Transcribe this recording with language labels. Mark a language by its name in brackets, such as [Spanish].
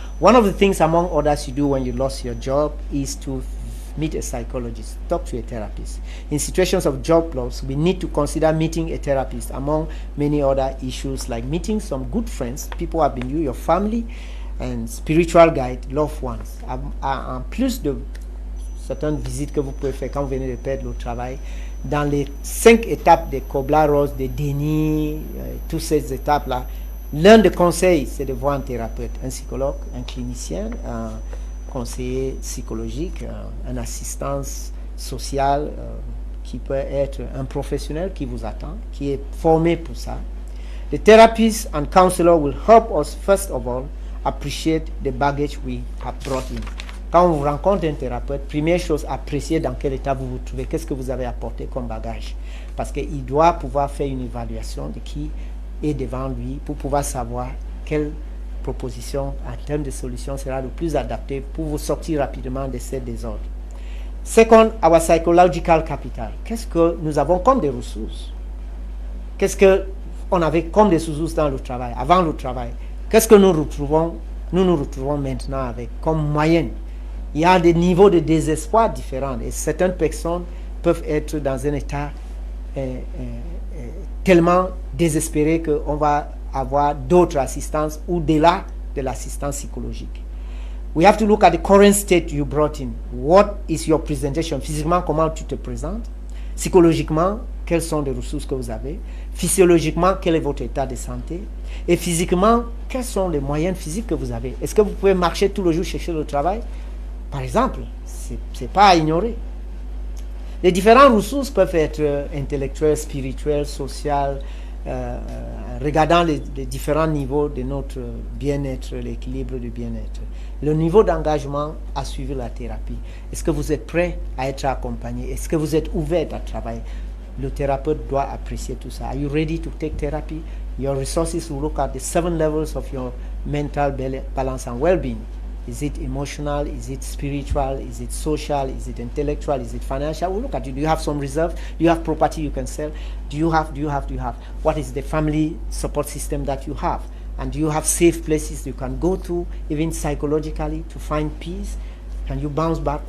[English] One of the things, among others, you do when you lost your job is to meet a psychologist, talk to a therapist. In situations of job loss, we need to consider meeting a therapist, among many other issues, like meeting some good friends, people who have been you, your family, and spiritual guide, loved ones. [French] En plus de certaines visites que vous pouvez faire quand vous venez de perdre le travail, dans les 5 étapes des Cobla Rose, des dénis, toutes ces étapes-là, l'un des conseils, c'est de voir un thérapeute, un psychologue, un clinicien, un conseiller psychologique, un assistance sociale, qui peut être un professionnel qui vous attend, qui est formé pour ça. [English] The therapist and counselor will help us, first of all, appreciate the baggage we have brought in. [French] Quand on vous rencontre un thérapeute, première chose, appréciez dans quel état vous vous trouvez, qu'est-ce que vous avez apporté comme bagage. Parce qu'il doit pouvoir faire une évaluation de qui est devant lui pour pouvoir savoir quelle proposition en termes de solution sera le plus adaptée pour vous sortir rapidement de ces désordres. [English] Second, our psychological capital. [French] Qu'est-ce que nous avons comme des ressources? Qu'est-ce qu'on avait comme des ressources dans le travail, avant le travail? Qu'est-ce que nous nous retrouvons maintenant avec comme moyenne? Il y a des niveaux de désespoir différents, et certaines personnes peuvent être dans un état tellement désespéré qu'on va avoir d'autres assistances au-delà de l'assistance psychologique. [English] We have to look at the current state you brought in. What is your presentation? [French] Physiquement, comment tu te présentes? Psychologiquement, quelles sont les ressources que vous avez? Physiologiquement, quel est votre état de santé? Et physiquement, quels sont les moyens physiques que vous avez? Est-ce que vous pouvez marcher tout le jour chercher le travail? Par exemple, c'est pas à ignorer. Les différentes ressources peuvent être intellectuelles, spirituelles, sociales, regardant les différents niveaux de notre bien-être, l'équilibre du bien-être. Le niveau d'engagement à suivre la thérapie. Est-ce que vous êtes prêt à être accompagné? Est-ce que vous êtes ouvert à travailler? Le thérapeute doit apprécier tout ça. [English] Are you ready to take therapy? Your resources will look at the 7 levels of your mental balance and well-being. Is it emotional? Is it spiritual? Is it social? Is it intellectual? Is it financial? We'll look at you. Do you have some reserve? Do you have property you can sell? Do you have? What is the family support system that you have? And do you have safe places you can go to, even psychologically, to find peace? Can you bounce back?